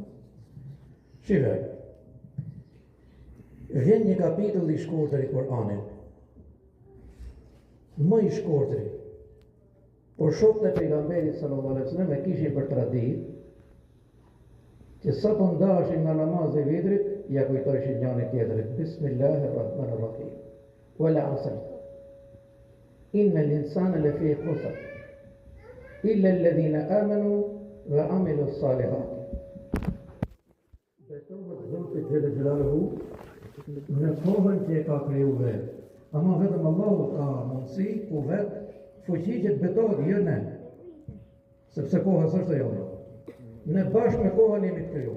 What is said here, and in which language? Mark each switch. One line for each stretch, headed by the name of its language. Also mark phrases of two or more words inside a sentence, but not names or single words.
Albanian: Shive, vjen një kapitull i shkurtër i Kur'anit, më i shkurtëri, por shokët e pejgamberit
Arabic: صلى الله عليه وسلم
Albanian: e kishin për tradit, që sa po ndashin nga namazi i vitrit, ja kujtojshin njëri tjetrit,
Arabic: بسم الله الرحمن الرحيم. والعصر. إن الإنسان لفي خسر. إلا الذين آمنوا وعملوا الصالحات.
Albanian: Betohet Zoti
Arabic: جل جلاله
Albanian: në kohën që e ka kriju vetë. Ama vetëm Allahu ka mundësi ku vetë fuqi që të betohet jo ne. Sepse koha s'është e jonë. Ne bashkë me kohën jemi të kriju.